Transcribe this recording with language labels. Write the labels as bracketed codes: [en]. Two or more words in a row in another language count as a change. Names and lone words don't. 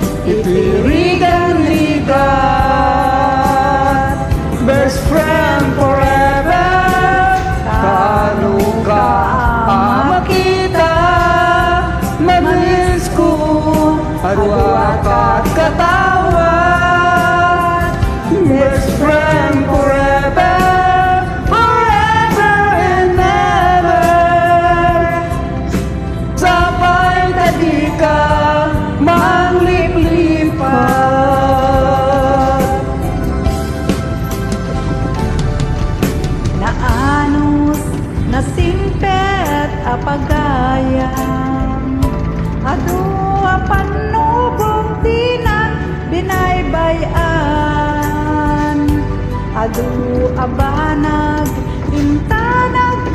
[ilo] itirigan-ligan, [en] best friend forever [ilo] kanu ka makita, mamiss ko adua kat katawan, [en] best friend forever, forever and ever. [ilo] Sabay tadi ka mangliplipat. Naanos nasingpet apagayam, adu apanubok dinak binaybayan, adu abanag intanag